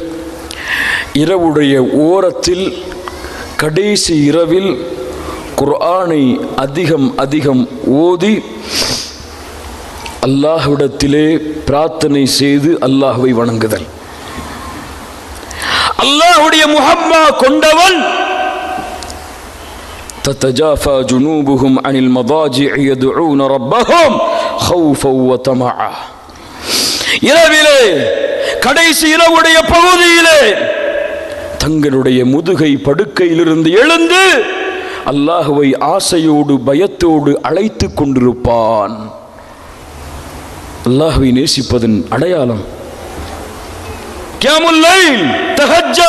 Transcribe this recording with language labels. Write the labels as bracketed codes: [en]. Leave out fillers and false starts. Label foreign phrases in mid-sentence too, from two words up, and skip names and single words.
[ta] இரவுடைய ஓரத்தில் கடைசி இரவில் குர்ஆனை அதிகம் ஓதி அல்லாஹ்விடத்திலே பிரார்த்தனை செய்து அல்லாஹ்வை வணங்குதல். அல்லாஹ்வுடைய முஹப்பா கொண்டவன் [ar] تتجافى جنوبهم عن المضاجع يدعون ربهم خوفا وطمعا. [ta] இரவிலே கடைசி இரவுடைய பகுதியிலே தங்களுடைய முதுகை படுக்கையிலிருந்து எழுந்து அல்லாஹ்வை ஆசையோடு பயத்தோடு அழைத்து கொண்டிருப்பான். அல்லாஹ்வை நேசிப்பதன் அடையாளம் [ar] قيام الليل, [ta] தஹஜ்ஜா.